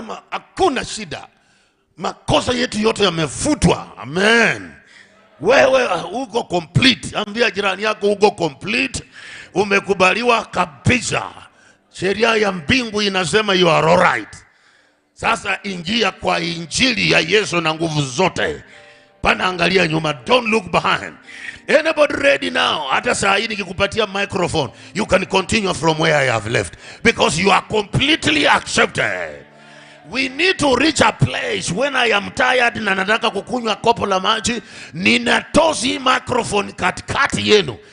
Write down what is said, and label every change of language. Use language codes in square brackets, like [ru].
[sw] Hakuna shida. Makosa yetu yote yamefutwa. Amen. Wewe uko [en] complete. [sw] Ambia jirani yako uko complete. Umekubaliwa kabisa. Sheria ya mbingu inasema [en] you are all right. [sw] Sasa ingia kwa injili ya Yesu na nguvu zote. Pana angalia nyuma. [en] Don't look behind. Anybody ready now? [sw] Hata saa hii nikikupatia microphone, [en] you can continue from where I have left. Because you are completely accepted. We need to reach a place when I am tired [sw] na nataka kukunywa kopo la maji, ninatosi microphone katikati yenu.